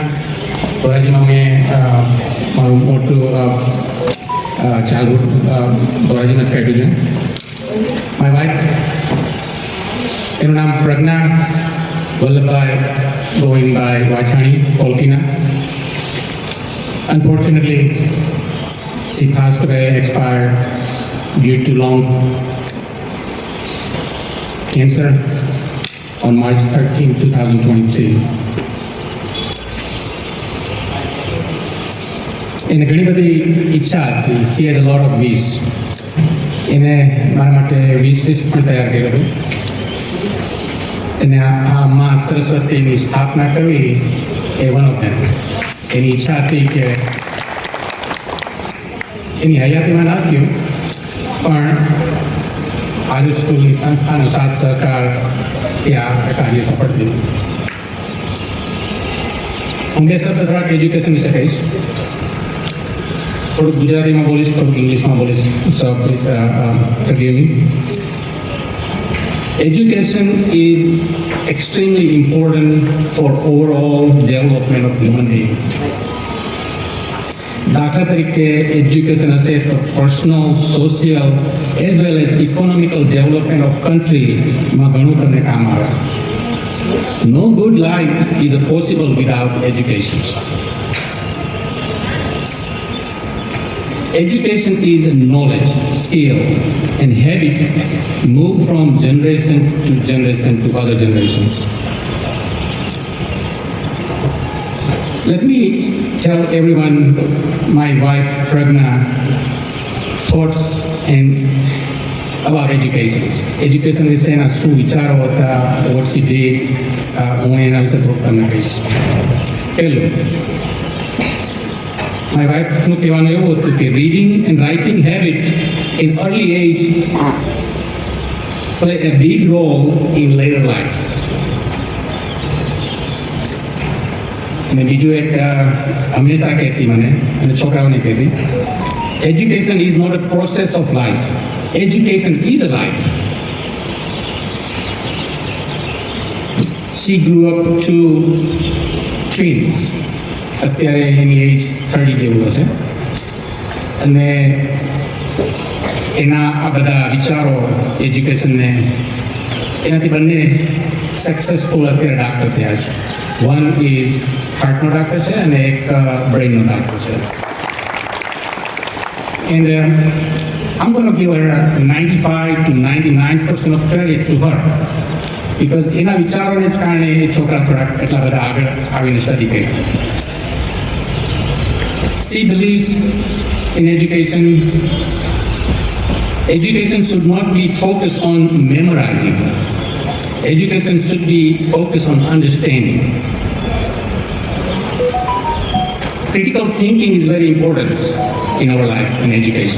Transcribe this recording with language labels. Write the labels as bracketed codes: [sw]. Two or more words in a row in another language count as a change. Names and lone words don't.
[gu] ધોરાજીમાં મેં મારું મોટું ચાઇલ્ડહુડ ધોરાજીમાં જ કાઢ્યું છે. મારી વાઇફ, એનું નામ પ્રજ્ઞા વલ્લભભાઈ ગોવિંદભાઈ વાછાણી, કોલકીના. [en] Unfortunately, she passed away, expired due to long cancer on March 13, 2023. [gu] એને ઘણી બધી ઈચ્છા હતી. [en] She has a lot of wish. [gu] એને મારા માટે [en] wish list [gu] પણ તૈયાર કર્યું હતું. એને આ મા સરસ્વતીની સ્થાપના કરવી એ [en] one of them. [gu] એની ઈચ્છા હતી કે એની હયાતીમાં ના થયું પણ આદર્શ સ્કૂલની સંસ્થાનો સાથ સહકાર ત્યાં કાર્ય સફળ થયું. હું બે શબ્દ થોડાક એજ્યુકેશન વિશે કહીશ. થોડુંક ગુજરાતીમાં બોલીશ, થોડુંક ઇંગ્લિશમાં બોલીશ. [en] so please forgive me. Education is extremely important for overall development of human being. [gu] દાખલા તરીકે એજ્યુકેશન હશે તો [en] personal, social as well as economical development of countryમાં [gu] ઘણું તમને કામ આવે. [en] no good life is possible without education. Education is knowledge, skill, and habit move from generation to other generations. Let me tell everyone my wife Pragna thoughts and about education. [gu] Education વિશેના શું વિચારો હતા, [en] what she did, [gu] હું એના વિશે થોડુંક તમને કહીશ. પહેલું, [en] my wifeનું [gu] કહેવાનું એવું હતું કે [en] reading and writing habit in early age play a big role in later life. [gu] અને બીજું એક હંમેશા કહેતી મને અને છોકરાઓને કહેતી, [en] education is not a process of life, education is a life. She grew up two twins. [gu] અત્યારે એની એજ 30 જેવું હશે અને એના આ બધા વિચારો એજ્યુકેશનને એનાથી બંને સક્સેસફુલ અત્યારે ડાક્ટર થયા છે. [en] one is [gu] હાર્ટનો ડાક્ટર છે અને એક બ્રેઇનનો ડાક્ટર છે. [en] એન્ડ I'm going to give her 95 to 99% of credit to her because [gu] એના વિચારોને જ કારણે એ છોકરા થોડાક એટલા બધા આગળ આવીને સ્ટડી કર્યું. [en] She believes in education. Education should not be focused on memorizing. Education should be focused on understanding. Critical thinking is very important in our life in education.